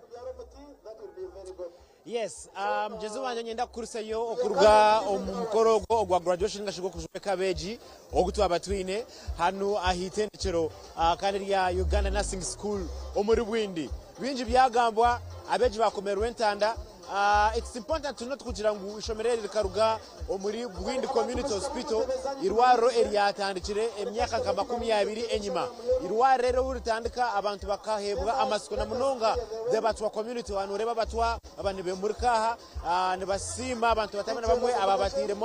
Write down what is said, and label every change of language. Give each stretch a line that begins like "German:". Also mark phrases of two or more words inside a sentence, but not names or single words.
English: Yes,
Chiga: mjezi wanje nyenda kuriseyo okuruga omukoro gwa graduation ngashigo kw'abeegi ogutu abatwine hanu ahitendekero kandi ya Uganda Nursing School omuri Bwindi binji byagambwa abeegi bakomerwe entanda.
English: It's important to note
Chiga: kugira ngu ishomerere rikaruga omuri Bwindi Community Hospital irwaro eryatandikire emyaka nka 20 enyima irwaro rero uritandika abantu bakahebwa amasiko na munonga debatwa community wanu reba batwa abandi bemurikaha ne basima abantu batamana bamwe ababatiremo